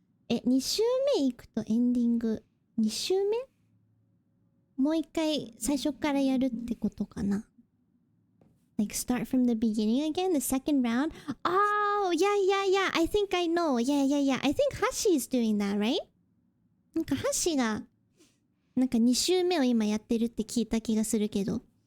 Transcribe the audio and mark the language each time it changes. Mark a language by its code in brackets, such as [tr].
[ja] 2周目行くとエンディング。2周目？もう一回最初からやるってことかな。 [en] Like start from the beginning again, the second round? Oh, yeah. I think I know. Yeah. I think Hashi is doing that, right? [ja] なんかHashiがなんか2周目を今やってるって聞いた気がするけど。